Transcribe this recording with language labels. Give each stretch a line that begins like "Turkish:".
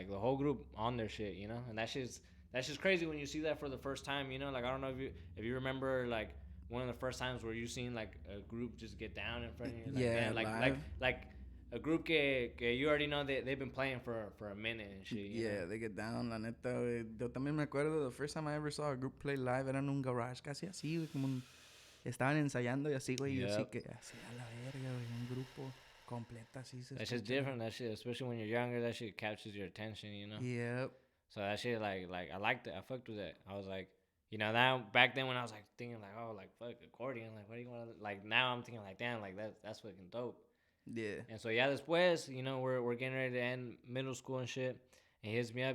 English: Like, the whole group on their shit, And that's just crazy when you see that for the first time, Like, I don't know if you remember, like, one of the first times where you seen, like, a group just get down in front of you. Like, yeah, man, like a group que you already know they've been playing for a minute and shit. Yeah, they get down,
Spanish: la neta, güey. Yo también me acuerdo,
English: the first time I ever saw a group play live
Spanish: era en un garage, casi así, güey, como estaban ensayando y así, güey, y así que, así a la verga, güey, un grupo completa, así se
English: That's just different, that shit, especially when you're younger, that shit captures your attention, Yep. So that shit, like, I liked it, I fucked with it. I was like, now, back then when I was, like, thinking, like, oh, like, fuck, accordion, like, what do you want to, like, now I'm thinking, like, damn, like, that's fucking dope. Yeah. And so yeah, después, you know, we're getting ready to end middle school and shit. And he hits me up.